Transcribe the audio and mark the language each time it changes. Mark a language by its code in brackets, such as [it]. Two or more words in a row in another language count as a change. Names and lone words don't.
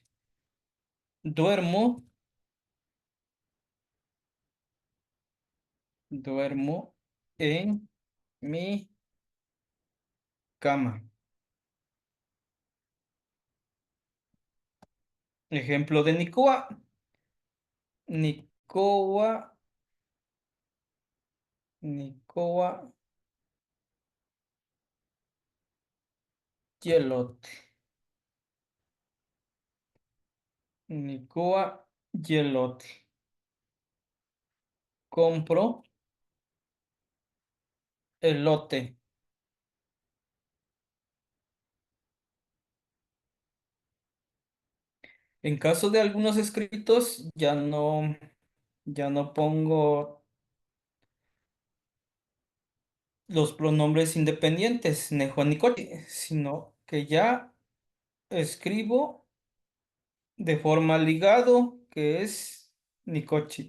[es] Duermo, duermo en mi cama. Ejemplo de Nicoa. [nah] Nicoa, Nicoa, yelote. Nicoa, yelote. [es] Compro elote. En caso de algunos escritos, ya no pongo los pronombres independientes, [nah] nejo, nicoche, [es] sino que ya escribo de forma ligado, que es nicochi.